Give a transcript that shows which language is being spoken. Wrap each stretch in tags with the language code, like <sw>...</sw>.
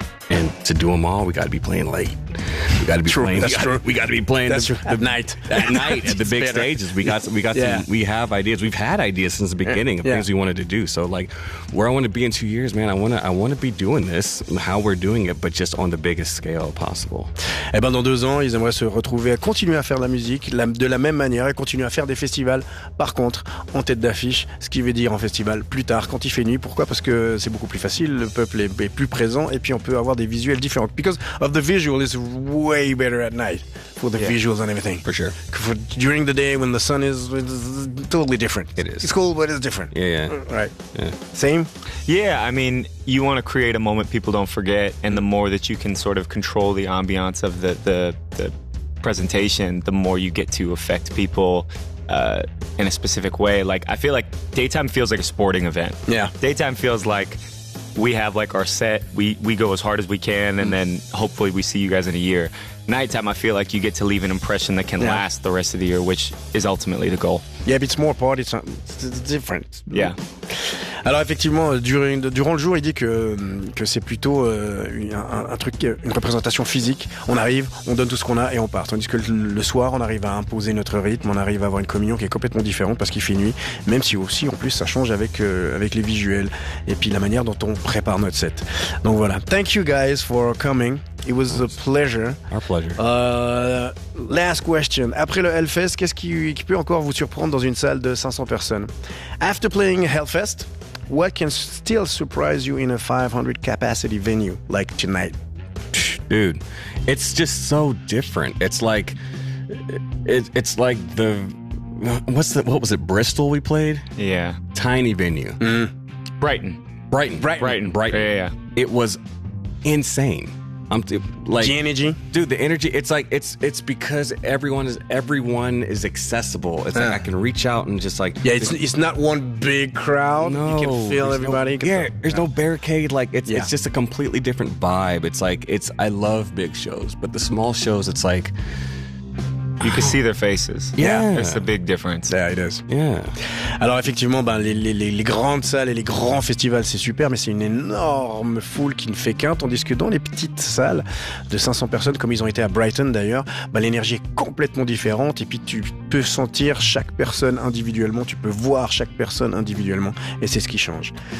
<en>And to do them all, we got to be playing late. We got to be true, playing. That's we got, true. We got to be playing that's the, true. At night. At night, at the big better. Stages. We got yeah. some, we have ideas. We've had ideas since the beginning of things we wanted to do. So, like, where I want to be in 2 years, man, I want to be doing this, how we're doing it, but just on the biggest scale possible.</en> <fr>Eh ben, dans 2 ans, ils aimeraient se retrouver à continuer à faire de la musique de la même manière et continuer à faire des festivals. Par contre, en tête d'affiche, ce qui veut dire en festival plus tard, quand il fait nuit. Pourquoi? Parce que c'est beaucoup plus facile, le peuple est plus présent, et puis on peut avoir des visuels différents.</fr> <en>Because of the visual is way better at night for the visuals and everything. For sure. For during the day when the sun is, it's totally different. It is. It's cool, but it's different. Yeah, yeah. Right. Yeah. Same? Yeah, I mean, you want to create a moment people don't forget, and the more that you can sort of control the ambiance of the presentation, the more you get to affect people in a specific way. Like, I feel like daytime feels like a sporting event. Yeah. Daytime feels like we have like our set, we go as hard as we can, and then hopefully we see you guys in a year. Nighttime, I feel like you get to leave an impression that can last the rest of the year, which is ultimately the goal. Yeah, but it's more party time. It's different. Yeah.</en> <fr>Alors effectivement, durant le jour, il dit que c'est plutôt un truc, une représentation physique. On arrive, on donne tout ce qu'on a et on part. Tandis que le soir, on arrive à imposer notre rythme, on arrive à avoir une communion qui est complètement différente parce qu'il fait nuit. Même si aussi, en plus, ça change avec les visuels et puis la manière dont on prépare notre set. Donc voilà.</fr> <en>Thank you guys for coming. It was a pleasure. Our pleasure. Last question.</en> <fr>Après le Hellfest, qu'est-ce qui peut encore vous surprendre dans une salle de 500 personnes?</fr> <en>After playing Hellfest, what can still surprise you in a 500 capacity venue like tonight? Dude, it's just so different. It's like it's like the what was it? Bristol we played? Yeah. Tiny venue. Mm. Brighton. Yeah. It was insane. I'm like the energy, dude. The energy. It's like it's because everyone is accessible. It's like I can reach out and just like It's not one big crowd. No, you can feel everybody. There's no barricade. Like it's just a completely different vibe. It's like I love big shows, but the small shows, it's like you can see their faces. Yeah. It's a big difference. Yeah, it is. Yeah.</en> <fr>Alors effectivement, ben, les grandes salles et les grands festivals, c'est super, mais c'est une énorme foule qui ne fait qu'un, tandis que dans les petites salles de 500 personnes, comme ils ont été à Brighton d'ailleurs, ben, l'énergie est complètement différente, et puis tu peux sentir chaque personne individuellement, tu peux voir chaque personne individuellement, et c'est ce qui change.</fr>